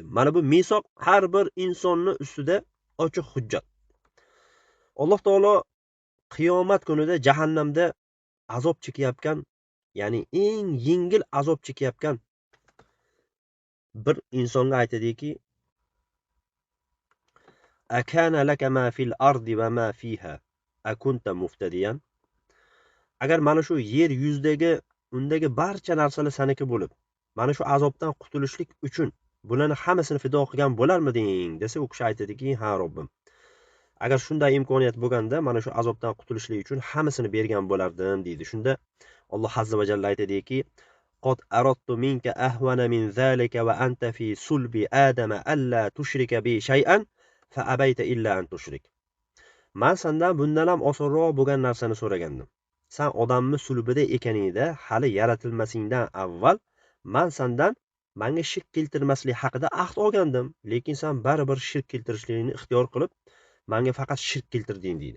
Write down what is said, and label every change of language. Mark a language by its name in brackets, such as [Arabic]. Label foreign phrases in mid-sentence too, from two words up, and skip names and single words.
[Uzbek] Mana bu misoq har bir insonni ustida ochiq hujjat. Alloh taolo qiyomat kunida jahannamda azob chekayotgan, ya'ni eng yengil azob chekayotgan bir insonga aytadiki, [Arabic] أكان لك ما في الأرض وما فيها أكنت مفتديا. [Uzbek] Agar mana shu yer yuzidagi undagi barcha narsalar saniki bo'lib, mana shu azobdan qutulishlik uchun bularni hammasini fido qilgan bo'larmiding desa, u kishi aytadiki, ha Robbim, agar shunday imkoniyat bo'lganda mana shu azobdan qutulishlik uchun hammasini bergan bo'lardim deydi. Shunda Alloh [Arabic] عز وجل [Uzbek] aytadiki, [Arabic] قد أردت منك أهون من ذلك وأنت في صلب آدم ألا تشرك بي شيئا فأبيت إلا أن تشرك. [Uzbek] Men sendan bundan ham osonroq bo'lgan narsani so'ragandim. Sen odamni sulbida ekaningda, hali yaratilmasingdan avval men sendan menga shirk keltirmaslik haqida ahd olgandim, lekin sen baribir shirk keltirishlikni ixtiyor qilib, menga faqat shirk keltirding deydi.